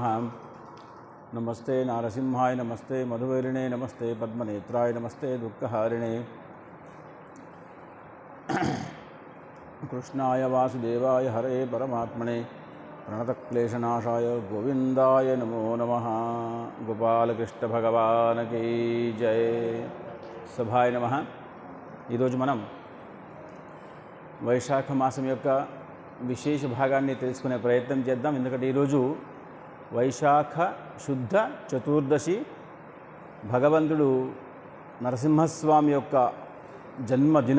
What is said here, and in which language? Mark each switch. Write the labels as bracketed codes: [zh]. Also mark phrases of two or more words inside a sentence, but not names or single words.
[sa] नमस्ते नारसिंहाय नमस्ते मधुवैरिणे नमस्ते पद्मनेत्राय नमस्ते दुःखहारिणे कृष्णाय वासुदेवाय हरे परमात्मने प्रणतक्लेशनाशाय गोविंदाय नमो नमः। [hi] गोपालकृष्ण भगवान की जय। [sa] सभाय नमः। [te] ఈరోజు మనం వైశాఖ మాసం యొక్క విశేష భాగాన్ని తెలుసుకునే ప్రయత్నం చేద్దాం. ఎందుకంటే ఈరోజు వైశాఖ శుద్ధ చతుర్దశి, భగవంతుడు నరసింహస్వామి యొక్క జన్మదినం.